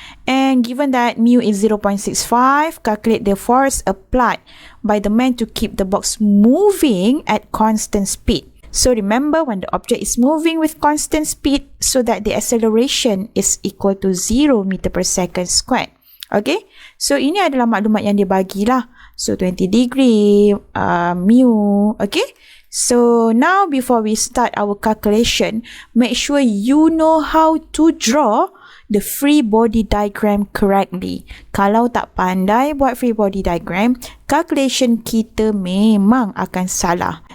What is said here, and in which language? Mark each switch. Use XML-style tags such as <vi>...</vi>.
<en>And given that mu is 0.65, calculate the force applied by the man to keep the box moving at constant speed. So remember, when the object is moving with constant speed, so that the acceleration is equal to 0 meter per second squared.</en> <ms>Okay, so ini adalah maklumat yang dia bagilah.</ms> <en>So 20 degree, mu, okay. So now before we start our calculation, make sure you know how to draw the free body diagram correctly.</en> <ms>Kalau tak pandai buat free body diagram, calculation kita memang akan salah.</ms>